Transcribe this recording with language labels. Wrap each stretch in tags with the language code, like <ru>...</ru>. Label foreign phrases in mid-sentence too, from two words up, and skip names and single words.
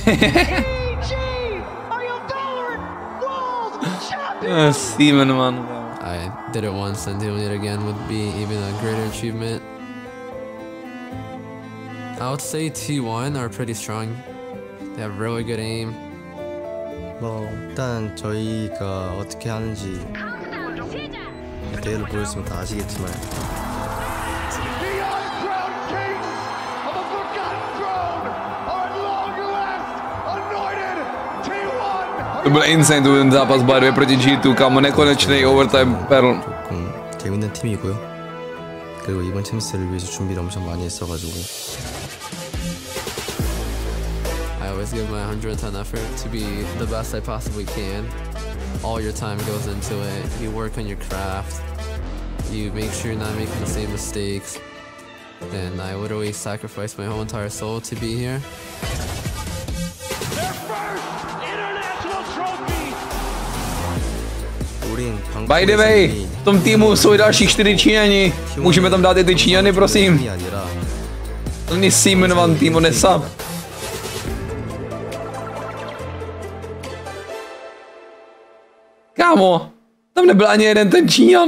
<en>Seaman, man. I did it once, and doing it again would be even a greater achievement. I would say T1 are pretty strong. They have really good aim.</en> <ko>뭐 일단 저희가 어떻게 하는지 대회를 보였으면 다 아시겠지만.</ko> <cs>To byl insane, ten zápas by 2 proti G2, kámo, nekonečný</cs> <en>overtime battle.</en> <ko>조금 재밌는 팀이고요. 그리고 이번 챔스를 위해서 준비를 엄청 많이 했어가지고.</ko> <en>I always give my 110 effort to be the best I possibly can. All your time goes into it. You work on your craft. You make sure you're not making the same mistakes. And I literally sacrificed my whole entire soul to be here. Their first international trophy! By the way,</en> <cs>v tom týmu jsou i další 4 Číňani. Můžeme tam dát i ty Číňany, prosím. To není si jmenovaný tým, on je sub. Kámo, tam nebyl ani jeden ten Číňan.</cs>